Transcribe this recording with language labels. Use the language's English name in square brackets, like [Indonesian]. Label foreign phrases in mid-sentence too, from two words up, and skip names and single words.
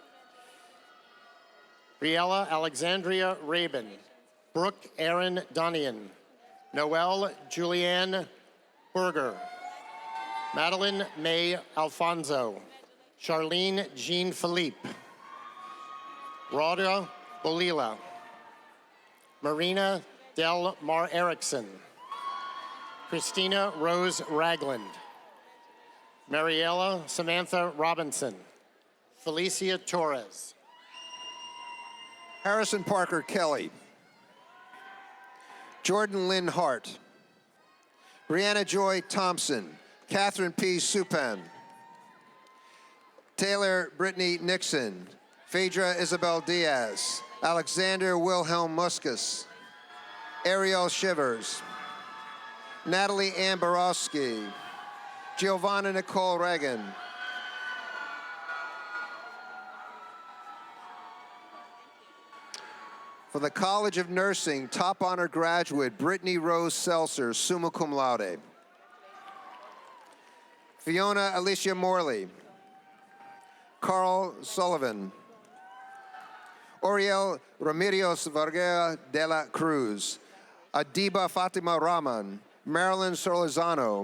[English] Briella Alexandria Rabin. Brooke Aaron Donian. Noelle Julianne Berger. Madeline May Alfonso. Charlene Jean Philippe. Rhoda Bolila. Marina Del Mar Erickson. Christina Rose Ragland. Mariella Samantha Robinson. Felicia Torres. Harrison Parker Kelly. Jordan Lynn Hart. Brianna Joy Thompson. Catherine P. Supan. Taylor Brittany Nixon. Phaedra Isabel Diaz. Alexander Wilhelm Muskus. Ariel Shivers. Natalie Ann Borowski. Giovanna Nicole Reagan. For the College of Nursing, top honor graduate, Brittany Rose Seltzer, summa cum laude. Fiona Alicia Morley. Carl Sullivan. Oriel Ramírez Vargas de la Cruz. Adiba Fatima Rahman. Marilyn Solizano.